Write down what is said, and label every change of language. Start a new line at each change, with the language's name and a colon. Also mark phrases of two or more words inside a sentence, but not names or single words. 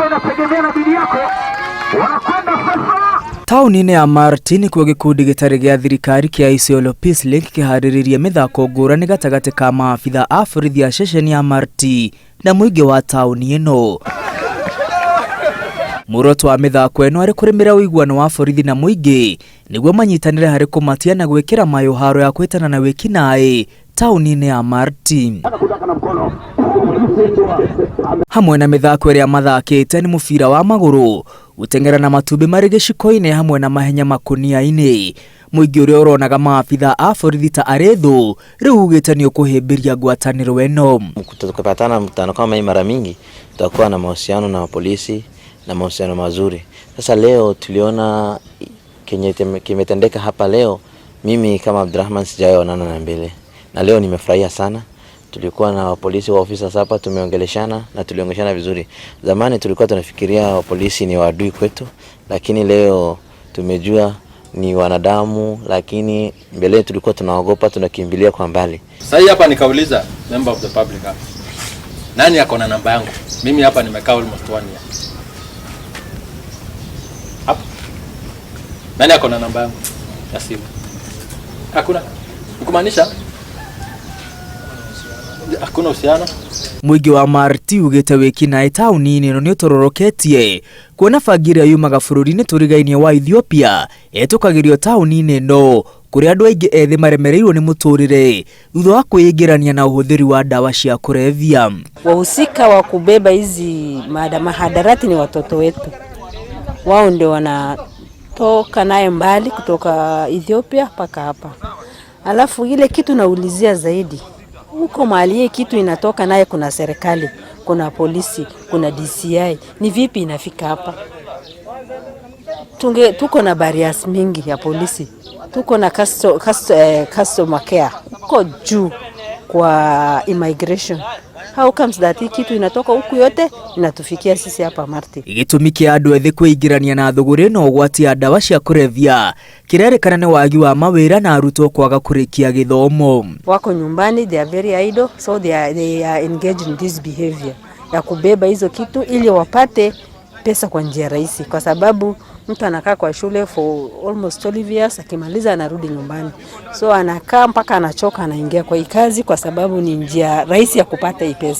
Swahili: wanategemea na bidii yako. Wanakwenda sasa.
Kikuyu: Tauni-inĩ ya Martin kwa gĩkundi gĩtarĩ gĩa thirikari kĩa Isiolo Peace Link kĩharĩrĩirie mĩthako ngũrani gatagatĩ ka maabitha a borithi a ceceni ya Marti na mũingĩ wa tauni ĩno. Muoroto wa mĩthako ĩno arĩ kũrĩmĩra ũiguano wa borithi na mũingĩ nĩguo manyitanĩre harĩ kũmatia na gwĩkĩra mayũ haro ya kwĩtana na wĩkinaĩ tauni-inĩ ya Marti. Hamwe na mĩthako ĩrĩa mathakĩte nĩ mũbira wa magũrũ, gũteng'era na matumbĩ marĩ gĩciko-inĩ hamwe na mahenya makũnia-inĩ. Mũingĩ ũrĩa ũronaga maabitha a borithi ta arĩ thũ rĩu ugĩte nĩ ũkũhĩmbĩria ngwatanĩro ĩno.
Swahili: Tukipatana mkutano kama hii mara mingi tutakuwa na mahusiano na polisi na mahusiano mazuri. Sasa leo tuliona kimetendeka hapa leo, mimi kama Abdurrahman sijaonana na mbele. Na leo nimefurahia sana. Tulikuwa na polisi wa ofisa hapa, tumeongeleshana na tuliongeshana vizuri. Zamani tulikuwa tunafikiria polisi ni waadui kwetu, lakini leo tumejua ni wanadamu, lakini mbele tulikuwa tunaogopa, tunakimbilia kwa mbali. Sasa hapa nikauliza
English: member of the public
Swahili: hapa, nani ako na namba yangu? Mimi hapa nimekaa almost 1 year. Hapa nani ako na namba yangu ya simu? Hakuna. Kumaanisha hakuna uhusiano.
Kikuyu: Mũingĩ wa Marti ugĩte wĩkinaĩ tauni-inĩ ĩno nĩ ũtororoketie kuona bangira yumaga bũrũri-inĩ tũrigainie wa Ethiopia etũkagĩrio tauni-inĩ ĩno kũrĩa andũ aingĩ ethĩ maremereirwo nĩ mũtũrĩre thutha wa kwĩingĩrania na ũhũthĩri wa dawa cia kulevya.
Swahili: Wahusika wa kubeba hizi mahadarati ni watoto wetu. Wao ndio wanatoka naye mbali kutoka Ethiopia mpaka hapa. Alafu ile kitu naulizia zaidi, huko mahali kitu inatoka naye kuna serikali, kuna polisi, kuna DCI. Ni vipi inafika hapa? Tuko na barriers mingi ya polisi. Tuko na
English: customer care.
Swahili: Uko juu kwa immigration.
English: How comes that
Swahili: kitu inatoka huku yote inatufikia sisi hapa Marti?
Kikuyu: Gĩtũmi kĩa andũ ethĩ kwĩingĩrania na thũgũrĩ na ũgwati ya dawa cia kulevya kĩrerĩkana nĩ wagi wa mawĩra na arutwo kwaga kũrĩkia gĩthomo.
Swahili: Wako nyumbani,
English: they are very idle, so they are engaged in this behavior
Swahili: ya kubeba hizo kitu ili wapate pesa kwa njia rahisi, kwa sababu mtu anakaa kwa shule
English: for almost 12 years,
Swahili: akimaliza anarudi nyumbani. So anakaa mpaka anachoka, anaingia kwa hii kazi kwa sababu ni njia rahisi ya kupata hii pesa.